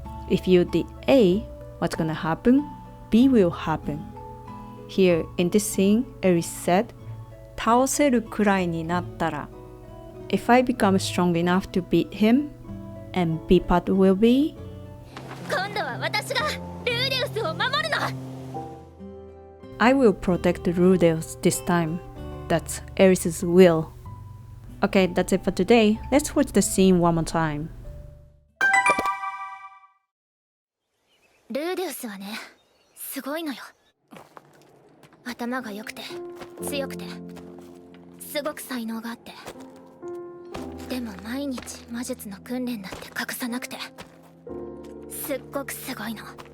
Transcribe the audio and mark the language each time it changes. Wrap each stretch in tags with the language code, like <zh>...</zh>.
<en>If you did A, what's gonna happen? B will happen. Here in this scene, Eris said,</en> <ja>倒せるくらいになったら</ja> <en>If I become strong enough to beat him, and B part will be</en> <ja>今度は私がルーデウスを守るの。</ja> <en>I will protect Rudeus this time. That's Eris's will. Okay, that's it for today. Let's watch the scene one more time.</en> <ja>ルーデウスはね、すごいのよ。頭が良くて強くてすごく才能があって、でも毎日魔術の訓練なんて隠さなくてすっごくすごいの。</ja>